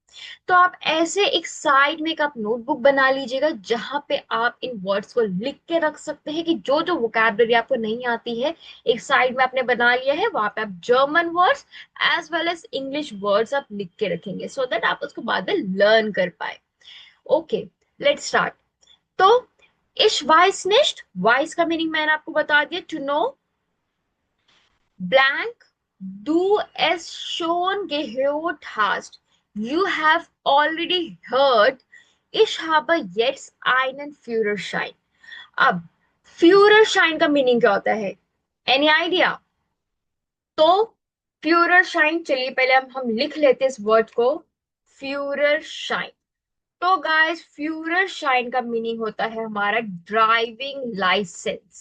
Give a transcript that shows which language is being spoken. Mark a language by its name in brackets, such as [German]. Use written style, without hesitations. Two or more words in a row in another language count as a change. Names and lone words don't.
[Hindi] तो आप ऐसे एक साइड में एक आप नोटबुक बना लीजिएगा, जहां पे आप इन वर्ड्स को लिख के रख सकते हैं कि जो जो वोकैबलरी आपको नहीं आती है, एक साइड में आपने बना लिया है, वहां पे आप [English] German words as well as English words [Hindi] आप लिख के रखेंगे, [English] so that [Hindi] आप उसको बाद में लर्न कर पाए। [English] OK, let's start. [Hindi] तो [German] ich weiß nicht, [Hindi] वाइस का मीनिंग मैंने आपको बता दिया, [English] to know blank, [German] du es schon gehört hast. [English] You have already heard. [German] Ich habe jetzt einen Führerschein. [Hindi] अब Führerschein का मीनिंग क्या होता है? [English] any idea? [Hindi] तो Führerschein, चलिए पहले हम लिख लेते हैं इस वर्ड को, Führerschein। तो गाइस, Führerschein का मीनिंग होता है हमारा [English] driving license.